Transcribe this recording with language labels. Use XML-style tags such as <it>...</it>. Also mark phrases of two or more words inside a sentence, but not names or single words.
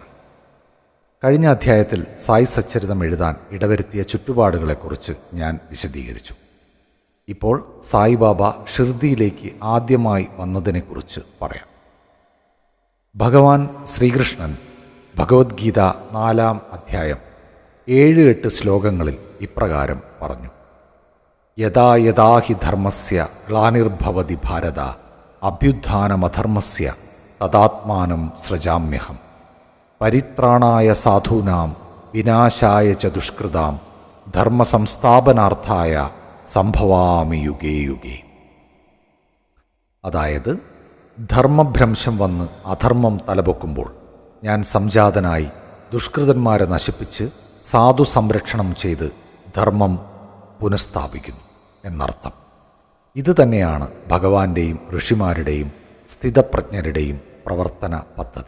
<ml>കഴിഞ്ഞ അധ്യായത്തിൽ സായി സച്ചരിതം എഴുതാൻ ഇടവരുത്തിയ ചുറ്റുപാടുകളെക്കുറിച്ച് ഞാൻ വിശദീകരിച്ചു. ഇപ്പോൾ സായിബാബ ഷിർദിയിലേക്ക് ആദ്യമായി വന്നതിനെക്കുറിച്ച് പറയാം. ഭഗവാൻ ശ്രീകൃഷ്ണൻ ഭഗവത്ഗീത 4-ാം അധ്യായം 7-8 ശ്ലോകങ്ങളിൽ ഇപ്രകാരം പറഞ്ഞു:</ml> <sa>യഥാ യഥാ ഹി ധർമ്മസ്യ ഗ്ലാനിർഭവതി ഭാരത അഭ്യുത്ഥാനമധർമ്മസ്യ തദാത്മാനം സൃജാമ്യഹം പരിത്രാണായ സാധൂനാം വിനാശായ ച ദുഷ്കൃതാം ധർമ്മസംസ്ഥാപനാർത്ഥായ സംഭവാമി യുഗേ യുഗേ.</sa> <ml>അതായത്, ധർമ്മഭ്രംശം വന്ന് അധർമ്മം തലപൊക്കുമ്പോൾ ഞാൻ സംജാതനായി ദുഷ്കൃതന്മാരെ നശിപ്പിച്ച് സാധു സംരക്ഷണം ചെയ്ത് ധർമ്മം പുനഃസ്ഥാപിക്കുന്നു എന്നർത്ഥം. ഇത് തന്നെയാണ് ഭഗവാന്റെയും ഋഷിമാരുടെയും സ്ഥിതപ്രജ്ഞരുടെയും പ്രവർത്തന പദ്ധതി.</ml>